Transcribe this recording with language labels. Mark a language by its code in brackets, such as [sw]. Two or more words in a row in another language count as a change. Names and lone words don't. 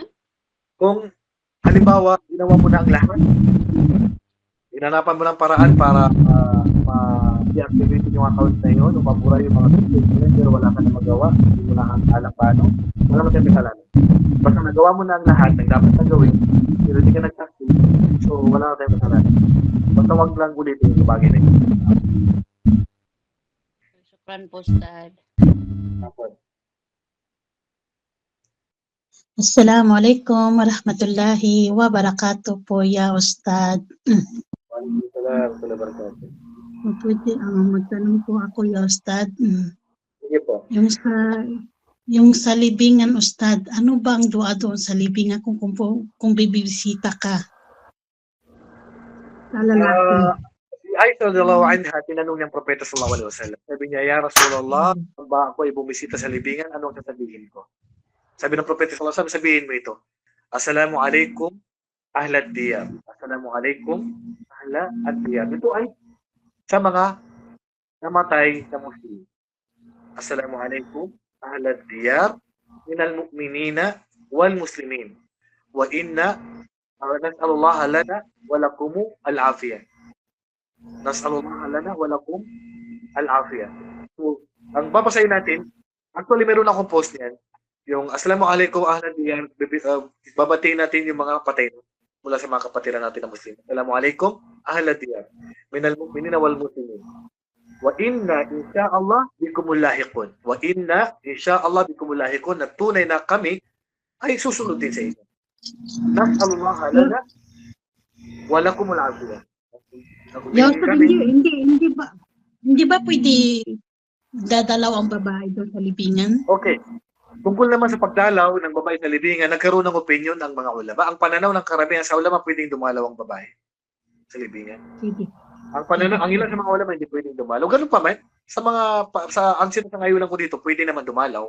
[tl] Kung halimbawa, ginawa mo na ang lahat, inanapan mo ng paraan para ma-deactivate yung account na yun, o mabura yung mga pictures mo yun, pero wala ka na magawa, hindi mo na alam paano, wala mo tayong kasalanan. Basta nagawa mo na ang lahat ng dapat na gawin, pero hindi ka nag-active, so wala ka tayong kasalanan. Basta wag lang ulitin yung bagay na yun. Shukran po, Ustad. [ar] السلام عليكم ورحمة الله وبركاته po يا أستاذ. [tl] Pwede magtanong po ako [ar] يا أستاذ. [tl] Sige po. Yung sa libingan Ustad, ano ba ang dua doon sa libingan kung bibisita ka? Sa lalaki. Si Aisha [ar] رضي الله عنها, [tl] tinanong niyang propeta [ar] صلى الله عليه وسلم. [tl] Sabi niya, [ar] "يا رسول الله, [tl] ba ako ay bumisita sa libingan, anong sasabihin ko?" Sabi ng propeta [ar] صلى الله عليه وسلم, [tl] sabihin mo ito. [ar] السلام عليكم أهل الديار السلام عليكم أهل الديار. Assalamu alaikum ahlad diyar. [tl] Ito ay sa mga namatay na Muslim. [ar] السلام عليكم أهل الديار من المؤمنين والمسلمين. وإنا نسأل الله لنا ولكم العافية. نسأل الله لنا ولكم العافية. [tl] So, ang babasahin natin, actually meron akong post niyan. [ar] Yung السلام عليكم أهل الديار, [tl] babatiin natin yung mga patay mula sa mga kapatiran natin na Muslim. [ar] السلام عليكم أهل الديار من المؤمنين والمسلمين. وإنا إن شاء الله بكم للاحقون. وإنا إن شاء الله بكم للاحقون, [tl] na tunay na kami ay susunod din sa inyo. [ar] نسأل الله لنا ولكم العافية. يا أستاذ, [tl] hindi ba pwede dadalaw ang babae doon sa libingan? Okay. Tungkol naman sa pagdalaw ng babae sa libingan, nagkaroon ng opinion ng mga ulama. Ang pananaw ng karamihan sa ulama, pwedeng dumalaw ang babae sa libingan. Sige. Ang ilan sa mga ulama hindi pwedeng dumalaw. Ganun pa man, ang sinasangayunan ko dito, pwede naman dumalaw.